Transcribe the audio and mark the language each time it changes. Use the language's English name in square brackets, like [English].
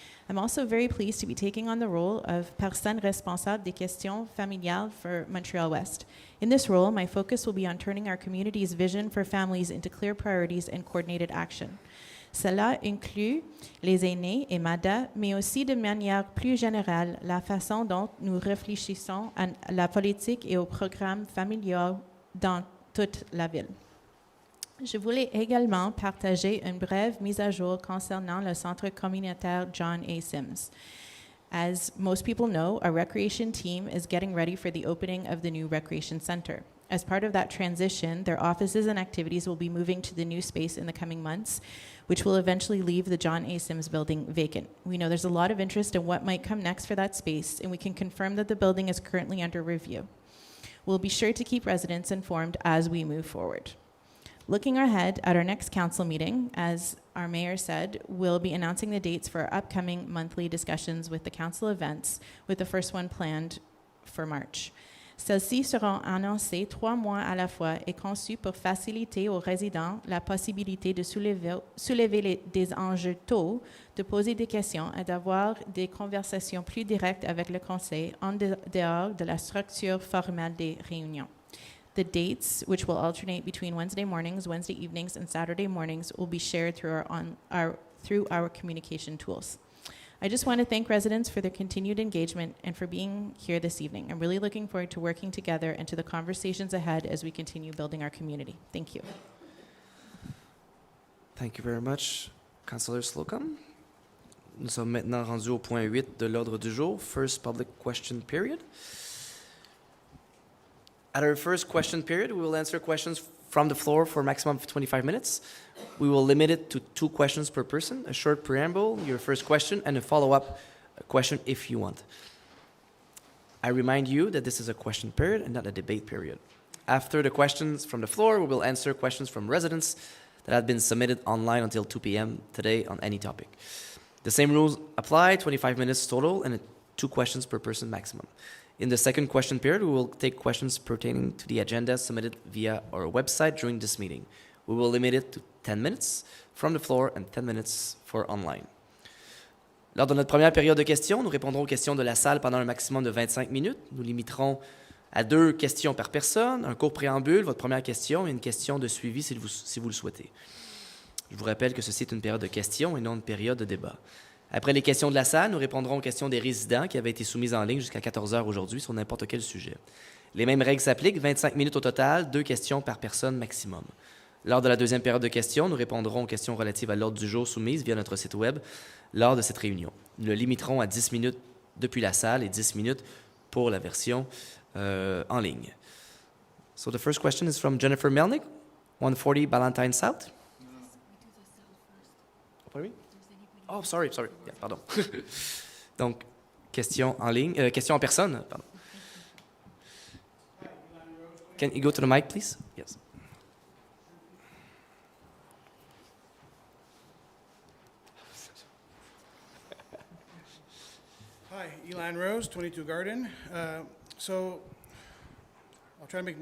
[English] I'm also very pleased to be taking on the role of [French] personne responsable des questions familiales [English] for Montréal-Ouest. In this role, my focus will be on turning our community's vision for families into clear priorities and coordinated action. [French] Cela inclut les aînés et MADA, mais aussi de manière plus générale la façon dont nous réfléchissons à la politique et aux programmes familiaux dans toute la ville. Je voulais également partager une brève mise à jour concernant le centre communautaire John A. Sims. [English] As most people know, our recreation team is getting ready for the opening of the new recreation center. As part of that transition, their offices and activities will be moving to the new space in the coming months, which will eventually leave the John A. Sims building vacant. We know there's a lot of interest in what might come next for that space, and we can confirm that the building is currently under review. We'll be sure to keep residents informed as we move forward. Looking ahead at our next council meeting, as our mayor said, we'll be announcing the dates for our upcoming monthly discussions with the council events, with the first one planned for March. [French] Celles-ci seront annoncées 3 mois à la fois et conçues pour faciliter aux résidents la possibilité de soulever des enjeux tôt, de poser des questions et d'avoir des conversations plus directes avec le conseil en dehors de la structure formelle des réunions. [English] The dates, which will alternate between Wednesday mornings, Wednesday evenings, and Saturday mornings, will be shared through our communication tools. I just want to thank residents for their continued engagement and for being here this evening. I'm really looking forward to working together and to the conversations ahead as we continue building our community. Thank you. Thank you very much, Councillor Slocum. [French] Nous sommes maintenant rendus au point 8 de l'ordre du jour, [English] first public question period. At our first question period, we will answer questions from the floor for a maximum of 25 minutes. We will limit it to 2 questions per person, a short preamble, your first question, and a follow-up question if you want. I remind you that this is a question period and not a debate period. After the questions from the floor, we will answer questions from residents that have been submitted online until 2 p.m. today on any topic. The same rules apply, 25 minutes total and 2 questions per person maximum. In the second question period, we will take questions pertaining to the agenda submitted via our website during this meeting. We will limit it to 10 minutes from the floor and 10 minutes for online. [French] Lors de notre première période de questions, nous répondrons aux questions de la salle pendant un maximum de 25 minutes. Nous limiterons à 2 questions par personne, un court préambule, votre première question et une question de suivi si vous le souhaitez. Je vous rappelle que ceci est une période de questions et non une période de débat. Après les questions de la salle, nous répondrons aux questions des résidents qui avaient été soumises en ligne jusqu'à 14 heures aujourd'hui sur n'importe quel sujet. Les mêmes règles s'appliquent, 25 minutes au total, 2 questions par personne maximum. Lors de la deuxième période de questions, nous répondrons aux questions relatives à l'ordre du jour soumises via notre site web lors de cette réunion. Nous le limiterons à 10 minutes depuis la salle et 10 minutes pour la version en ligne. [English] So the first question is from Jennifer Melnick, 140 Ballantine South. Pardon? Oh, sorry. Yeah, pardon. [French] Donc, question en ligne, question en personne. Pardon. [English] Can you go to the mic, please? Yes. Hi, Elan Rose, 22 Garden. So, I'll try to make.